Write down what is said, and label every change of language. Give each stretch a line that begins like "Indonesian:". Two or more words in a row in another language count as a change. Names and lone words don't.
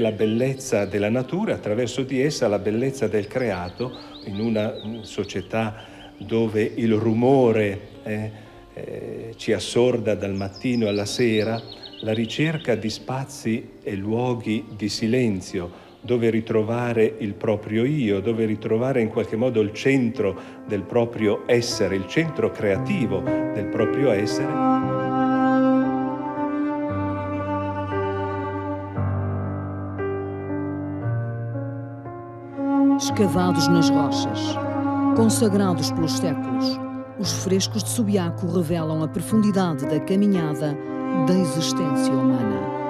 Italian: la bellezza della natura, attraverso di essa la bellezza del creato, in una società dove il rumore ci assorda dal mattino alla sera, la ricerca di spazi e luoghi di silenzio, dove ritrovare il proprio io, dove ritrovare in qualche modo il centro del proprio essere, il centro creativo del proprio essere.
Portuguese: Escavados nas rochas, consagrados pelos séculos, os frescos de Subiaco revelam a profundidade da caminhada da existência humana.